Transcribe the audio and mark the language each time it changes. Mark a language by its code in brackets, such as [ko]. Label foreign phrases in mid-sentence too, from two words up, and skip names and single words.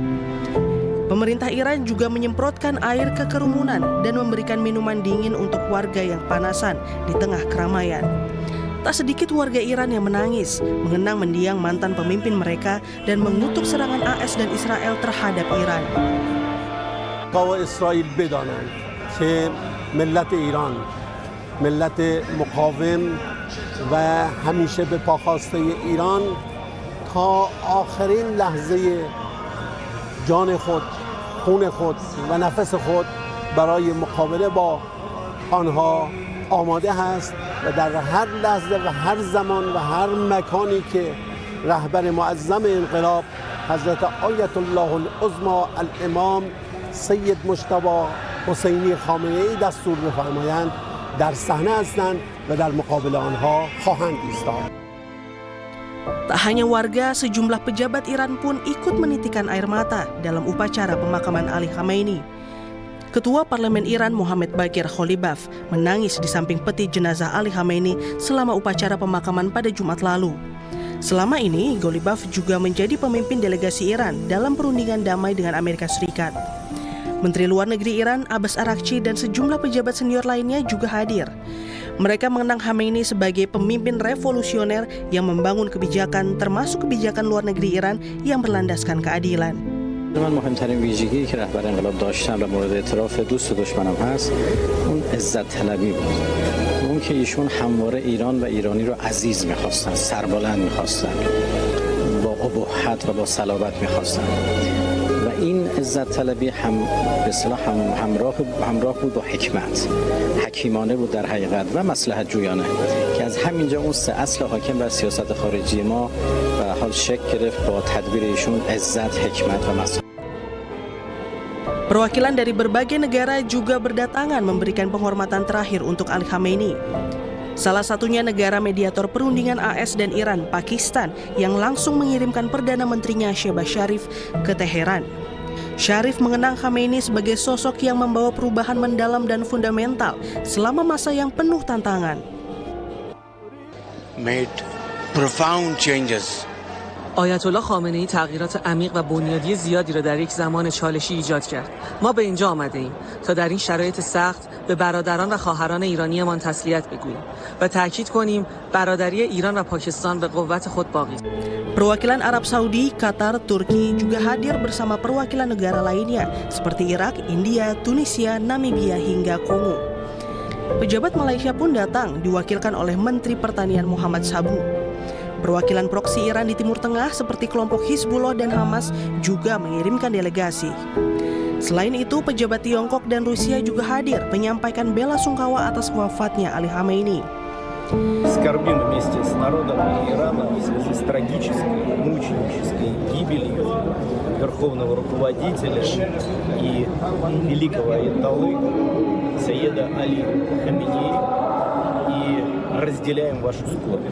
[id] Pemerintah Iran juga menyemprotkan air ke kerumunan dan memberikan minuman dingin untuk warga yang panasan di tengah keramaian. Tak sedikit warga Iran yang menangis, mengenang mendiang mantan pemimpin mereka dan mengutuk serangan AS dan Israel terhadap Iran. [fa] قوا اسرائیل بدانند که ملت ایران ملت مقاوم و همیشه به پاخواسته ایران تا آخرین لحظه جان خود، خون خود و نفس خود برای مقابله با آنها آماده است و در هر لحظه و هر زمان و هر مکانی که رهبر معظم انقلاب حضرت آیت الله العظمی الامام سید مجتبی حسینی خامنه‌ای دستور بفرمایند در صحنه هستند و در مقابل آنها خواهند ایستاد. [id] Tak hanya warga, sejumlah pejabat Iran pun ikut menitikan air mata dalam upacara pemakaman Ali Khamenei. Ketua Parlemen Iran Mohammad Bagher Ghalibaf menangis di samping peti jenazah Ali Khamenei selama upacara pemakaman pada Jumat lalu. Selama ini, Ghalibaf juga menjadi pemimpin delegasi Iran dalam perundingan damai dengan Amerika Serikat. Menteri Luar Negeri Iran Abbas Araghchi dan sejumlah pejabat senior lainnya juga hadir. Mereka mengenang Khamenei sebagai pemimpin revolusioner yang membangun kebijakan termasuk kebijakan luar negeri Iran yang berlandaskan keadilan. [fa] من مهمترین ویژگی که رهبر انقلاب داشتن و مورد اعتراف دوست و دشمنم هست اون عزت طلبی بود. اون که ایشون همواره ایران و ایرانی رو عزیز می‌خواستن، سربلند می‌خواستن، با ابهت و با صلابت می‌خواستن. و این عزت طلبی هم به اصطلاح همراه بود با حکمت. حکیمانه بود در حقیقت و مصلحت جویانه که از همینجا اون سه اصل حاکم بر سیاست خارجی ما به حال شکل گرفت با تدبیر ایشون عزت، حکمت و مصلحت. [id] Perwakilan dari berbagai negara juga berdatangan memberikan penghormatan terakhir untuk Ali Khamenei. Salah satunya negara mediator perundingan AS dan Iran, Pakistan, yang langsung mengirimkan Perdana Menterinya Shehbaz Sharif ke Teheran. Sharif mengenang Khamenei sebagai sosok yang membawa perubahan mendalam dan fundamental selama masa yang penuh tantangan. [en] Made profound changes. [fa] آیت الله خامنه‌ای تغییرات عمیق و بنیادی زیادی را در یک زمان چالشی ایجاد کرد. ما به اینجا آمده ایم تا در این شرایط سخت به برادران و خواهران ایرانیمان تسلیت بگوییم و تاکید کنیم برادری ایران و پاکستان به قوت خود باقی است. [id] Perwakilan Arab Saudi, Qatar, Turki juga hadir bersama perwakilan negara lainnya seperti Irak, India, Tunisia, Namibia hingga Kongo. Pejabat Malaysia pun datang diwakilkan oleh Menteri Pertanian Muhammad Sabu. Perwakilan proksi Iran di Timur Tengah seperti kelompok Hizbullah dan Hamas juga mengirimkan delegasi. Selain itu, pejabat Tiongkok dan Rusia juga hadir menyampaikan bela sungkawa atas wafatnya Ali Khamenei. [ru] Скорбим вместе с народом Ирана в связи с трагической, мученической гибелью верховного руководителя и великого аятоллы Саида Али Хаминеи и разделяем вашу скорбь.